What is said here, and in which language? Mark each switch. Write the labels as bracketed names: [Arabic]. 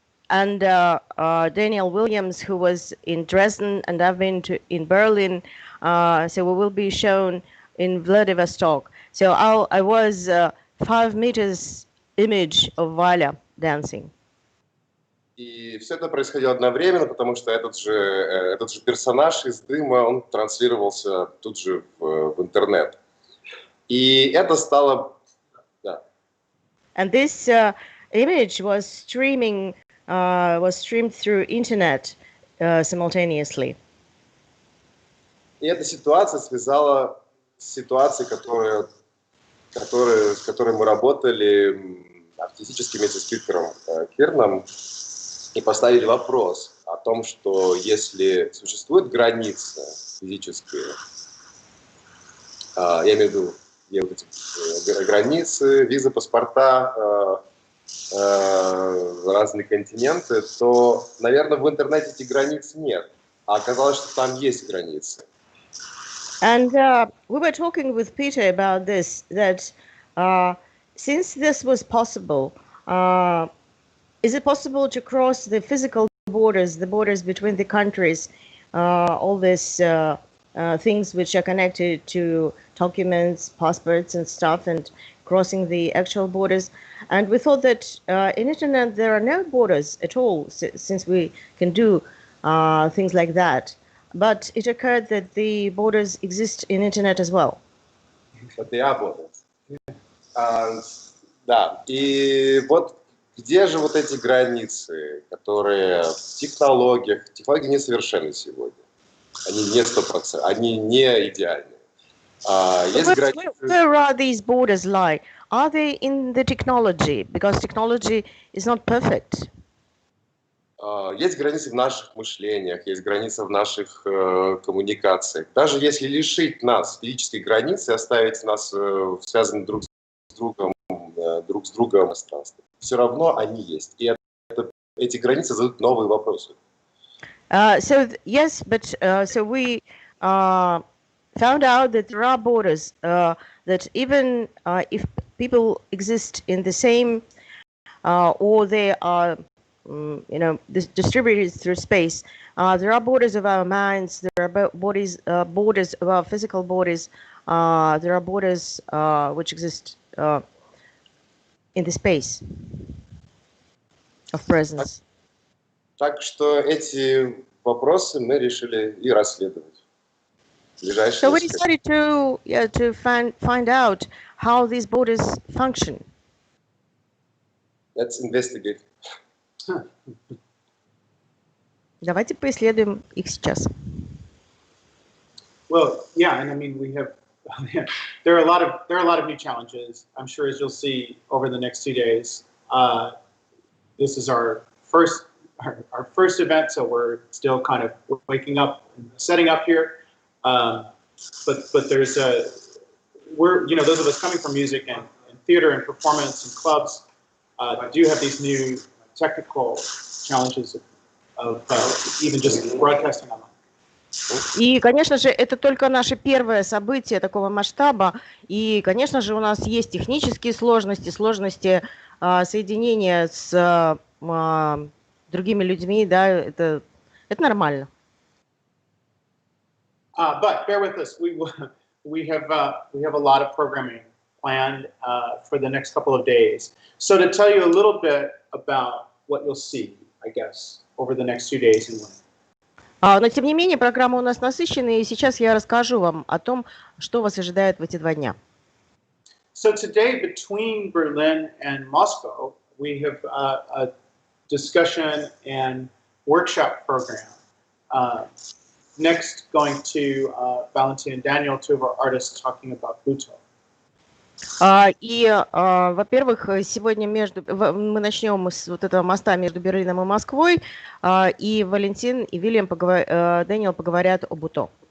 [English] And Daniel Williams, who was in Dresden, and I've been in Berlin, so we will be shown in Vladivostok. So I was 5 meters image of Valia dancing. [Russian] И все это происходило одновременно, потому что этот же персонаж из дыма, он транслировался тут же в интернет. И это стало... Да. [English] And this image was streamed through internet simultaneously. [Russian] И эта ситуация связала с ситуацией, с которой мы работали артистически вместе с Питером Кирном, и поставили вопрос о том, что если существует граница физическая, я имею в виду эти границы, визы, паспорта, разные континенты, то, наверное, в интернете этих границ нет. А оказалось, что там есть границы. [English] And we were talking with Peter about this, that since this was possible, is it possible to cross the physical borders, the borders between the countries, all these things which are connected to documents, passports and stuff, and crossing the actual borders? And we thought that in internet there are no borders at all, since we can do things like that. But it occurred that the borders exist in internet as well. But they are borders. [Russian] Да, и вот где же вот эти границы, которые в технологиях, технологии несовершенны сегодня. Они не 100%, они не идеальны. Есть границы... [English] Where are these borders lie? Are they in the technology? Because technology is not perfect. [Russian] Есть границы в наших мышлениях, есть границы в наших коммуникациях. Даже если лишить нас физической границы, оставить нас связанными друг с другом пространстве, все равно они есть. И эти границы задают новые вопросы. [English] Yes, but so we found out that there are borders, that even if people exist in the same, or they are distributed through space, there are borders of our minds, there are borders of our physical bodies, there are borders which exist in the space of presence. [Russian] Так что эти вопросы мы решили и расследовать. [English] So we decided to find out how these borders function. Let's investigate. [Russian] Давайте поисследуем их сейчас. [English] Well, yeah, and I mean we have there are a lot of new challenges. I'm sure, as you'll see over the next 2 days. This is our first event, so we're still kind of waking up and setting up here. But there's those of us coming from music and theater and performance and clubs do have these new technical challenges of even just broadcasting online. [Russian] И, конечно же, это только наше первое событие такого масштаба. И, конечно же, у нас есть технические сложности, соединения с другими людьми, да, это нормально. [English] But bear with us. We have a lot of programming planned for the next couple of days. So to tell you a little bit about what you'll see, I guess, over the next 2 days in London. [Russian] Но, тем не менее, программа у нас насыщенная, и сейчас я расскажу вам о том, что вас ожидает в эти 2 дня. [English] So today, between Berlin and Moscow, we have a discussion and workshop program. Next, going to Valentin and Daniel, 2 of our artists, talking about Buto. [Russian] Во-первых, сегодня мы начнем с вот этого моста между Берлином и Москвой, и Валентин и Вильям Дэниел поговорят о Буто.